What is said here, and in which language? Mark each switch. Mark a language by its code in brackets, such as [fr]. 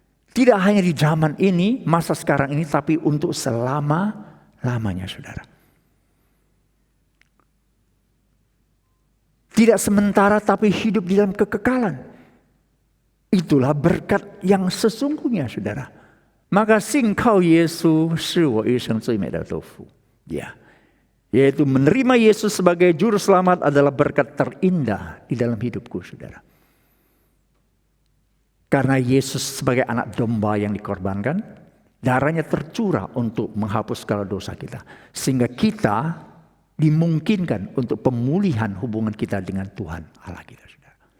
[id] Tidak hanya di zaman ini, masa sekarang ini, tapi untuk selama-lamanya, saudara. Tidak sementara tapi hidup di dalam kekekalan. Itulah berkat yang sesungguhnya, saudara. [zh] Maka 信靠耶稣是我一生最美的祝福. [id] Ya. Yaitu menerima Yesus sebagai juru selamat adalah berkat terindah di dalam hidupku, saudara. Karena Yesus sebagai anak domba yang dikorbankan, darahnya tercurah untuk menghapus segala dosa kita. Sehingga kita dimungkinkan untuk pemulihan hubungan kita dengan Tuhan Allah kita, saudara.